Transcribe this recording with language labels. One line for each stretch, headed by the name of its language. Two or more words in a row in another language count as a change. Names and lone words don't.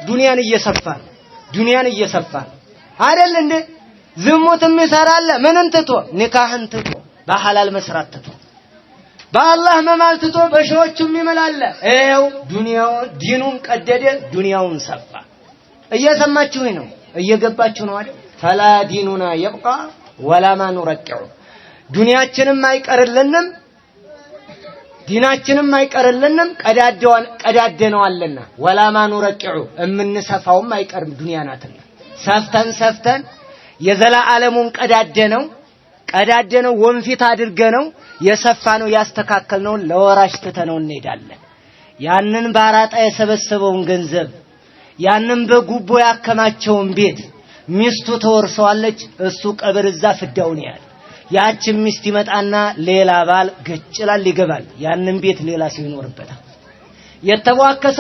Amharic: ዱንያን እየሰፋ አይደል እንዴ ዝሙት የሚሰራለ ምንን ትቶ ኒካህን ትቶ በሐላል መስራት ትቶ በአላህ መማል ትቶ በሸዎቹ የሚመላለ ኤው ዲኑን ቀደደ ዱንያውን ሰፋ እየሰማችሁ ነው እየገባችሁ ነው አይደል
Arabic: فلا ديننا يبقى ولا ما نرقع
Amharic: ዱንያችንም አይቀርልንም ዲናችንም አይቀርልንም ቀዳደነዋልና
Arabic: ولا ما نرقع
Amharic: እምንሰፋውም አይቀርም ዱንያ ናትና ሰፍተን የዘላ ዓለሙን ቀዳደነው ወንፊት አድርገነው የሰፋነው ያስተካከልነው ለወራሽ ተተነው እንሄዳለን ያንን ባራጣ የሰበሰበውን ገንዘብ ያንን በጉቦ ያከማቸውን ቤት ሚስቱ ተወርሰዋለች እሱ ቀብር እዛ ፍዳውን ያያል ያቺ ሚስት ይመጣና ሌላ ባል ገጭላል ይገባል ያንን ቤት ሌላ ሰው ይኖርበታል የተዋከሰው